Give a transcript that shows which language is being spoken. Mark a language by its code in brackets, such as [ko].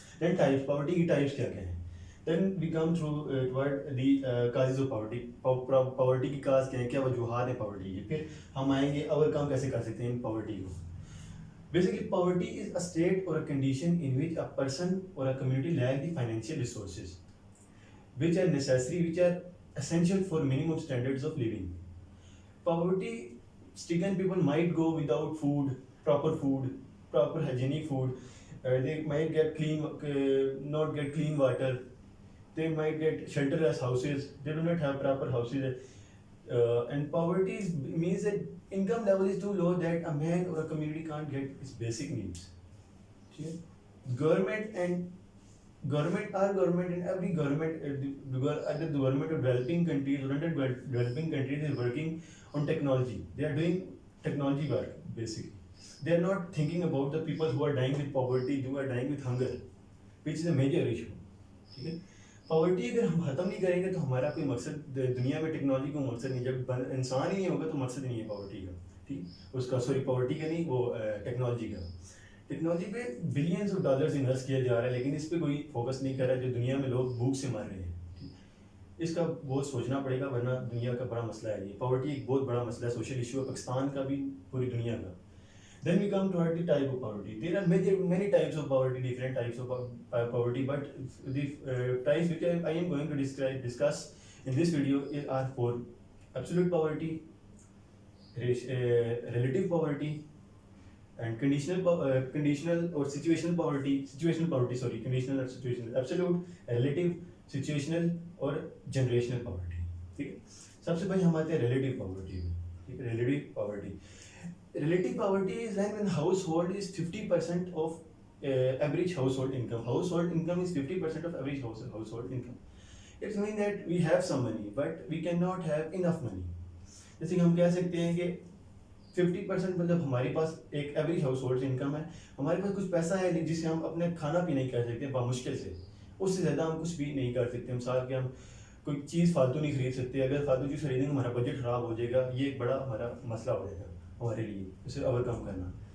[en] Then types, poverty [hi] की types क्या हैं. [en] Then we come through toward the causes of poverty. [hi] Poverty की cause क्या है, क्या वजूहात है poverty की. फिर हम आएंगे overcome कैसे कर सकते हैं poverty को. [en] Basically, poverty is a state or a condition in which a person or a community lack the financial resources, which are necessary, which are essential for minimum standards of living. Poverty-stricken people might go without food, proper hygienic food. They might get not get clean water. They might get shelterless houses. They do not have proper houses. And poverty means that income level is too low that a man or a community can't get its basic needs. Government and every government, either the government of developing countries or under developing countries is working on technology. They are doing technology work basically. They are not thinking about the people who are dying with poverty, who are dying with hunger, which is a major issue. [hi] ठीक है. Poverty अगर हम ख़त्म नहीं करेंगे तो हमारा कोई मकसद दुनिया में टेक्नोलॉजी को मकसद नहीं, जब इंसान ही नहीं होगा तो मकसद नहीं है पॉवर्टी का, ठीक उसका, सॉरी पॉवर्टी का नहीं, वो टेक्नोलॉजी का. टेक्नोलॉजी पे बिलियंस ऑफ डॉलर्स इन्वेस्ट किया जा रहा है लेकिन इस पे कोई फोकस नहीं कर रहा है, जो दुनिया में लोग भूख से मर रहे हैं. इसका बहुत सोचना पड़ेगा वरना दुनिया का बड़ा मसला है. ये पॉवर्टी एक बहुत बड़ा मसला है, सोशल इशू है पाकिस्तान का भी, पूरी दुनिया का. [en] Then we come to the type of poverty. There are many types of poverty, different types of poverty, but the types which I am going to discuss in this video are four: absolute poverty, relative poverty, and conditional or situational poverty. Conditional or situational, absolute, relative, situational और generational poverty. [hi] ठीक है. सबसे पहले हम आते हैं relative poverty. ठीक है, [en] relative poverty. Relative poverty is when household is 50% of average household income. Household income is 50% of average household income. It means that we have some money, but we cannot have enough money. [hi] जैसे कि हम कह सकते हैं कि 50% मतलब हमारे पास एक एवरेज हाउस होल्ड इनकम है, हमारे पास कुछ पैसा है जिससे हम अपने खाना पीना ही कर सकते हैं बामुश्किल से, उससे ज़्यादा हम कुछ भी नहीं कर सकते. मिसाल के हम कोई चीज़ फालतू नहीं खरीद सकते. अगर फालतू चीज़ खरीदेंगे हमारा बजट ख़राब हो जाएगा, ये एक बड़ा हमारा मसला हो जाएगा हमारे लिए, उसे ओवरकम करना.